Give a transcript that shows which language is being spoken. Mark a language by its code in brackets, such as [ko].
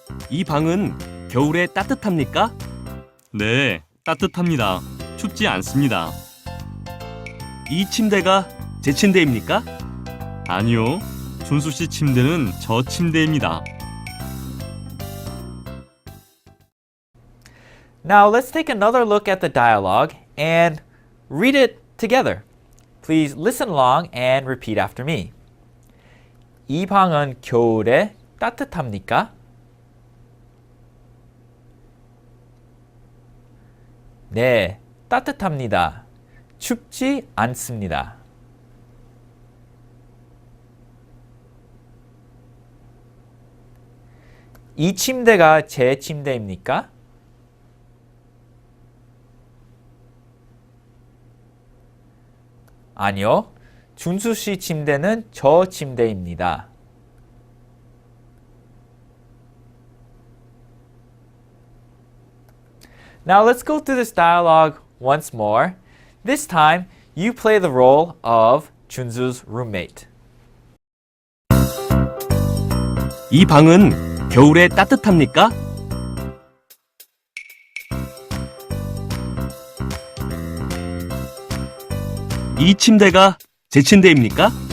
[ko] 이 방은 겨울에 따뜻합니까? 네, 따뜻합니다. 춥지 않습니다. 이 침대가 제 침대입니까? 아니요, 준수 씨 침대는 저 침대입니다. [en] Now let's take another look at the dialogue and read it together. Please listen along and repeat after me. [ko] 이 방은 겨울에 따뜻합니까? 네, 따뜻합니다. 춥지 않습니다. 이 침대가 제 침대입니까? 아니요, 준수 씨 침대는 저 침대입니다. [en] Now let's go through this dialogue once more. This time, you play the role of 준수's roommate. [ko] 이 방은 겨울에 따뜻합니까? 이 침대가 제 침대입니까?